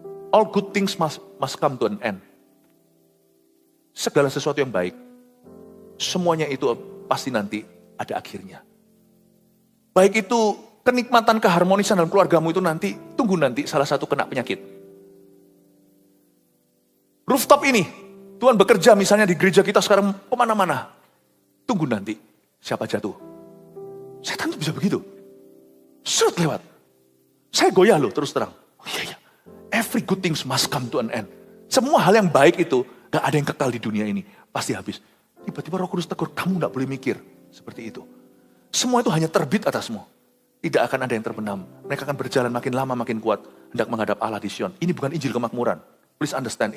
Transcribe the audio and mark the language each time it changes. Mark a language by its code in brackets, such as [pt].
[en] All good things must come to an end. [id] Segala sesuatu yang baik, semuanya itu pasti nanti ada akhirnya. Baik itu kenikmatan, keharmonisan dalam keluargamu itu nanti, tunggu nanti salah satu kena penyakit. Rooftop ini, Tuhan bekerja misalnya di gereja kita sekarang kemana-mana. Tunggu nanti siapa jatuh. Setan itu bisa begitu. Seret lewat. Saya goyah loh terus terang. Oh iya. [en] Every good things must come to an end. [id] Semua hal yang baik itu gak ada yang kekal di dunia ini. Pasti habis. Tiba-tiba Roh Kudus tegur, kamu gak boleh mikir seperti itu. Semua itu hanya terbit atasmu. Tidak akan ada yang terbenam. Mereka akan berjalan makin lama makin kuat. Hendak menghadap Allah di Sion. Ini bukan Injil kemakmuran. [en] Please understand.